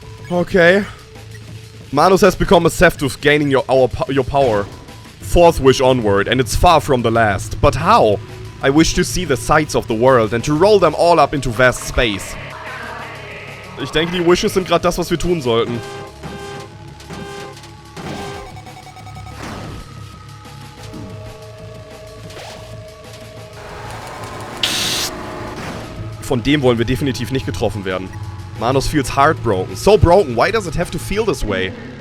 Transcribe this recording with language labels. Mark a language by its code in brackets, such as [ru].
[en] Okay. Manus has become receptive, gaining your power. Fourth wish onward, and it's far from the last. But how? I wish to see the sights of the world and to roll them all up into vast space. [de] Ich denke, die Wishes sind gerade das, was wir tun sollten. Von dem wollen wir definitiv nicht getroffen werden. [en] Manus feels heartbroken. So broken, why does it have to feel this way?